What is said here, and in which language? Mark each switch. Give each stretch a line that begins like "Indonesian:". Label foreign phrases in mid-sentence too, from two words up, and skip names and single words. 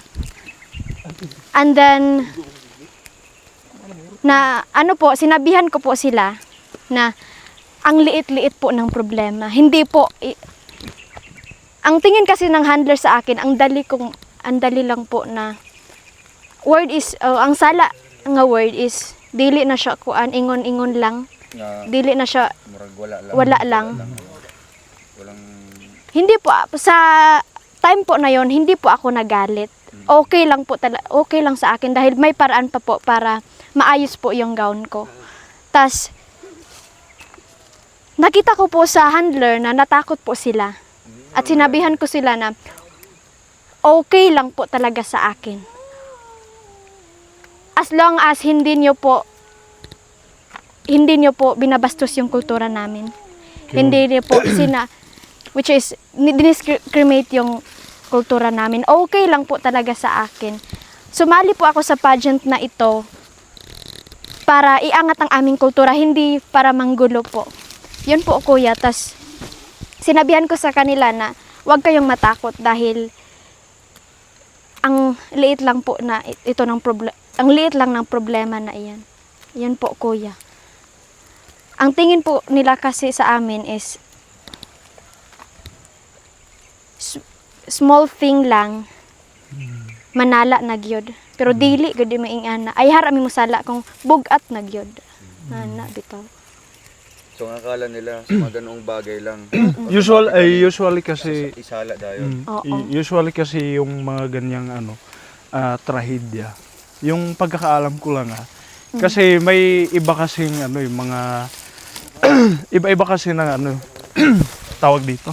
Filipino: And then sinabihan ko po sila na ang liit-liit po ng problema. Hindi po ang tingin kasi ng handler sa akin, ang dali lang po na word is ang sala nga word is
Cebuano: dili na siya kuan ingon-ingon lang. Dili na siya wala lang.
Filipino: Hindi po sa time po na yon, hindi po ako nagalit. Okay lang sa akin dahil may paraan pa po para maayos po yung gown ko. Tas nakita ko po sa handler na natakot po sila. At sinabihan ko sila na okay lang po talaga sa akin.
English: As long as
Filipino: hindi nyo po binabastos yung kultura namin. Hindi nyo po which is diniscriminate yung kultura namin. Okay lang po talaga sa akin. Sumali po ako sa pageant na ito para iangat ang aming kultura, hindi para manggulo po. Yun po kuya, tas sinabihan ko sa kanila na huwag kayong matakot dahil ang liit lang po na ang liit lang ng problema na iyan. Yun po kuya. Ang tingin po nila kasi sa amin is
English: small thing
Filipino: lang
Cebuano: manala na gyud. Pero dili gud maingana. Ay harami mo sala kung bugat na gyud. Na bitaw.
Filipino: So ang akala nila sa mga ganoong bagay lang. Usually kasi
Cebuano: Isala dayon. Oo.
Filipino: usually kasi yung mga ganyang trahedya. Yung pagkakaalam ko lang kasi may iba kasing yung mga iba-iba kasi ng tawag dito.